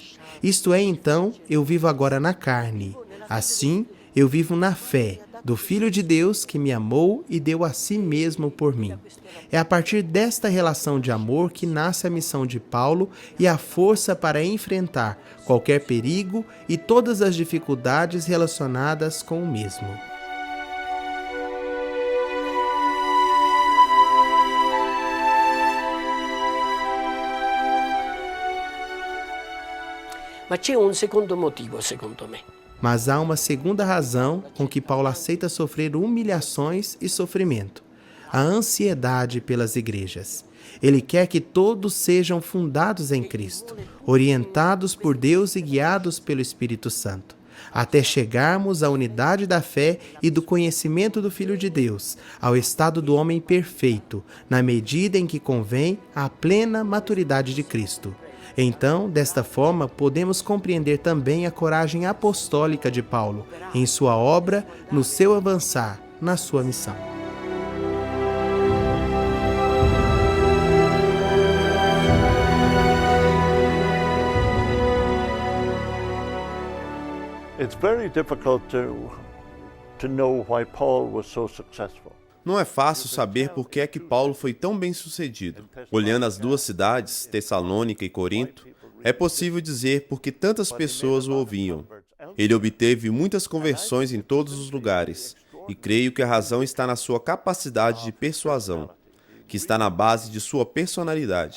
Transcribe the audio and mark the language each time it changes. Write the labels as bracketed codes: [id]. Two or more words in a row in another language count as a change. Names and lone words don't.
[pt] Isto é, então, eu vivo agora na carne. Assim, eu vivo na fé do Filho de Deus que me amou e deu a si mesmo por mim. É a partir desta relação de amor que nasce a missão de Paulo e a força para enfrentar qualquer perigo e todas as dificuldades relacionadas com o mesmo. [it] Ma c'è un secondo motivo, secondo me. [pt] Mas há uma segunda razão com que Paulo aceita sofrer humilhações e sofrimento: a ansiedade pelas igrejas. Ele quer que todos sejam fundados em Cristo, orientados por Deus e guiados pelo Espírito Santo, até chegarmos à unidade da fé e do conhecimento do Filho de Deus, ao estado do homem perfeito, na medida em que convém à plena maturidade de Cristo. Então, desta forma, podemos compreender também a coragem apostólica de Paulo em sua obra, no seu avançar, na sua missão. [en] It's very difficult to know why Paul was so successful. [pt] Não é fácil saber por que é que Paulo foi tão bem-sucedido. Olhando as 2 cidades, Tessalônica e Corinto, é possível dizer por que tantas pessoas o ouviam. Ele obteve muitas conversões em todos os lugares, e creio que a razão está na sua capacidade de persuasão, que está na base de sua personalidade.